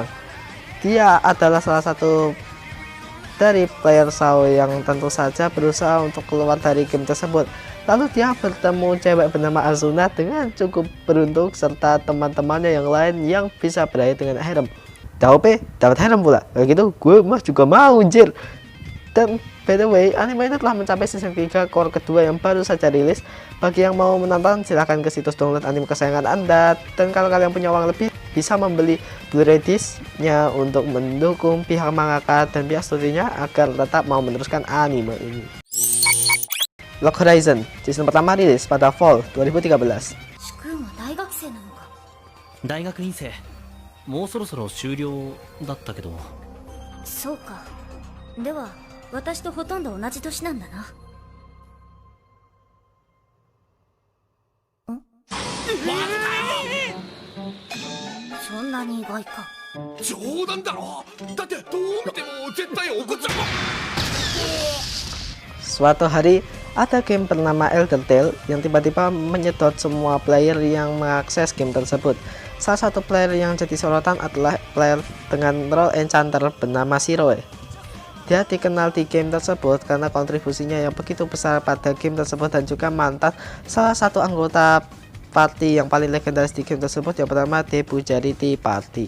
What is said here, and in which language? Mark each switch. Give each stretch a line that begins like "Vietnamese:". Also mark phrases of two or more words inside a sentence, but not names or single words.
Indonesian: Dia adalah salah satu dari player SAO yang tentu saja berusaha untuk keluar dari game tersebut. Lalu dia bertemu cewek bernama Azuna dengan cukup beruntung serta teman-temannya yang lain yang bisa berakhir dengan harem. Daope dapat harem pula. Kayak gitu, gue mah juga mau anjir. Dan
English: by the way,
Indonesian: anime ini telah mencapai season 3 core kedua yang baru saja rilis. Bagi yang mau menonton, silahkan ke situs download anime kesayangan Anda. Dan kalau kalian punya uang lebih, bisa membeli Blu-ray disc-nya untuk mendukung pihak mangaka dan pihak studionya agar tetap mau meneruskan anime ini. Log Horizon season pertama rilis pada fall 2013.
Japanese: 大学院生もうそろそろ終了だったけど。そうか。では私とほとんど同じ年なんだな。そんなに意外か。冗談だろ。だってどう見ても絶対怒っちゃう。
Indonesian: Suatu hari, ada game bernama Elder Tale yang tiba-tiba menyedot semua player yang mengakses game tersebut. Salah satu player yang jadi sorotan adalah player dengan
English: role enchanter
Indonesian: bernama Shiroe. Dia dikenal di game tersebut karena kontribusinya yang begitu besar pada game tersebut dan juga mantan salah satu anggota party yang paling legendaris di game tersebut yang bernama Debujarity Party.